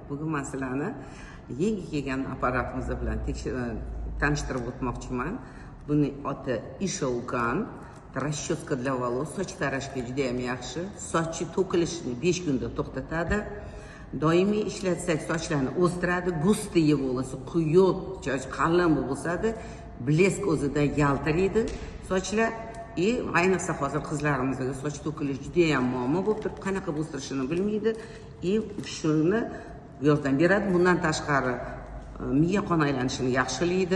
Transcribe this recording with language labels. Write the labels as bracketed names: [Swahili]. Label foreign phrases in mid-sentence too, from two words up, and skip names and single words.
[Uzbek] Bugun man sizlarni yangi kelgan apparatimiz bilan tanishtirib o'tmoqchiman. Buning oti Ishoukan, [Russian] расческа для волос, [Uzbek] soch tarashga juda ham yaxshi. Sochni to'kilishini 5 kunda to'xtatadi. Doimiy ishlatsak sochlarni o'stiradi, [Russian] gustые волосы, [Uzbek] quyuq, qalin bo'ladi, blesk o'zida yaltiraydi sochlar. Ayniqsa hozir qizlarimizga soch to'kilish juda ham muammo bo'lib turib, qanaqa o'stirishini bilmaydi. Shuni yordam beradi. Bundan tashqari miya qon aylanishini yaxshilaydi.